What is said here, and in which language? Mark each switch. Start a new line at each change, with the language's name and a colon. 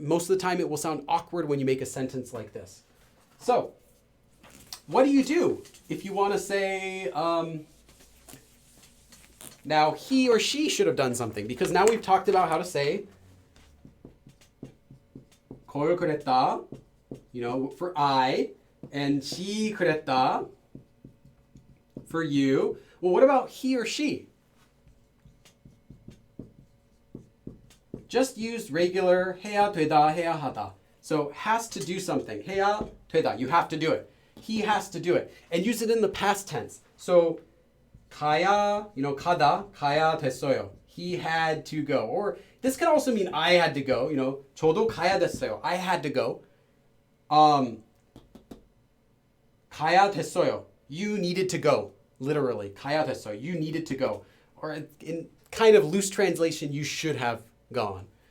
English: Most of the time it will sound awkward when you make a sentence like this. So what do if you want to say, now he or she should have done something, because now we've talked about how to say 걸 그랬다, for I, and 지 그랬다 for you. Well, what about he or she? Just use regular
Korean: 해야 되다, 해야 하다.
English: So has to do something.
Korean: 해야 되다.
English: You have to do it. He has to do it. And use it in the past tense.
Korean: So 가야, 가다, 가야 됐어요.
English: He had to go. Or this can also mean I had to go.
Korean: 저도 가야 됐어요.
English: I had to go.
Korean: 가야 됐어요.
English: You needed to go. Literally.
Korean: 가야 됐어요.
English: You needed to go. Or in kind of loose translation, you should have gone.